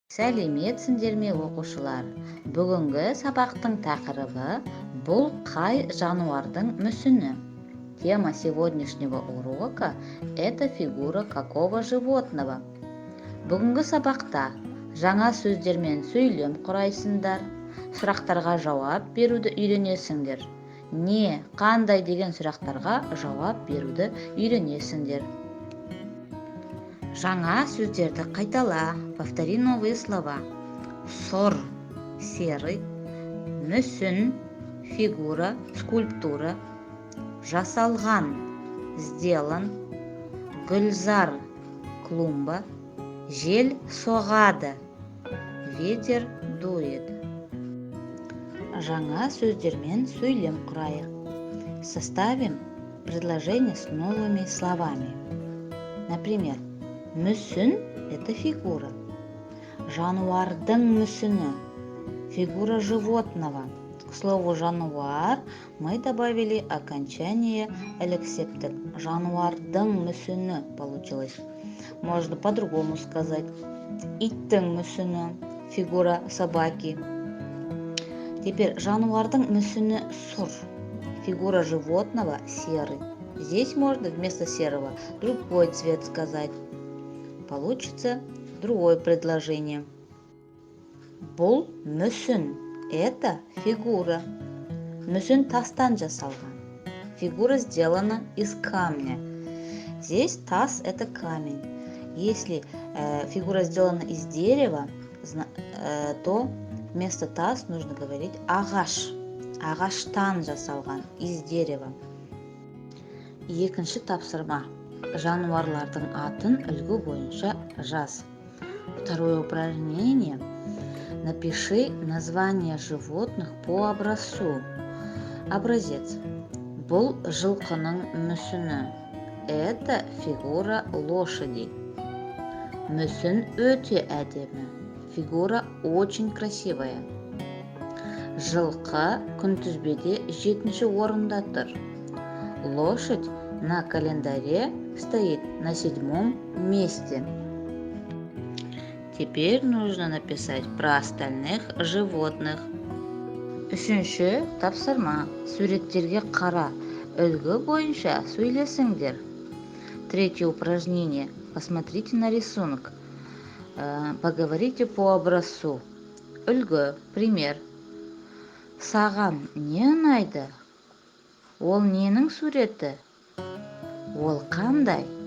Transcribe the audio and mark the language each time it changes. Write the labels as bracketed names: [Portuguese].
[Kazakh] Сәлеметсіңдер ме оқушылар? Бүгінгі сабақтың тақырыбы бұл қай жануардың мүсіні? [Russian] Тема сегодняшнего урока – это фигура какого животного? [Kazakh] Бүгінгі сабақта жаңа сөздермен сөйлем құрайсыңдар, сұрақтарға жауап беруді үйренесіңдер. Не, қандай деген сұрақтарға жауап беруді үйренесіңдер. Жаңа сөздерді қайтала. [Russian] Повтори новые слова. [Kazakh] Сор – [Russian] серый, [Kazakh] мүсін – [Russian] фигура, скульптура, [Kazakh] жасалған – [Russian] сделан, [Kazakh] гүлзар – [Russian] клумба, [Kazakh] жел соғады – [Russian] ветер дует. [Kazakh] Жаңа сөздермен сөйлем құрайық. [Russian] Составим предложение с новыми словами. Например, мүсін – это фигура. [Kazakh] Жануардың мүсіні – [Russian] фигура животного. К слову жануар мы добавили окончание элексептик. [Kazakh] Жануардың мүсіні [Russian] получилось. Можно по-другому сказать. [Kazakh] Иттің мүсіні – [Russian] фигура собаки. Теперь [Kazakh] жануардың мүсіні сұр. [Russian] Фигура животного – серый. Здесь можно вместо серого другой цвет сказать. Получится другое предложение. [Kazakh] Бұл мүсін [Russian] – это фигура. [Kazakh] Мүсін тастан жасалған. [Russian] Фигура сделана из камня. Здесь тас – это камень. Если фигура сделана из дерева, то вместо тас нужно говорить ағаш. [Kazakh] Ағаштан жасалған, [Russian] из дерева. [Kazakh] Екінші тапсырма. Жануарлардың атын үлгі бойынша жаз. [Russian] Второе упражнение. Напиши название животных по образцу. Образец. [Kazakh] Бұл жылқының мүсіні. [Russian] Это фигура лошади. [Kazakh] Мүсін өте әдемі. [Russian] Фигура очень красивая. [Kazakh] Жылқы күнтізбеде 7-ші орында тұр. [Russian] Лошадь на календаре стоит на 7-м месте. Теперь нужно написать про остальных животных. [Kazakh] Үшінші тапсырма. Суреттерге қара. Үлгі бойынша сөйлесіңдер. [Russian] Третье упражнение. Посмотрите на рисунок. Поговорите по образцу. [Kazakh] Үлгі. [Russian] Пример. [Kazakh] Саған не ұнайды? Ол ненің суреті? Ол қандай?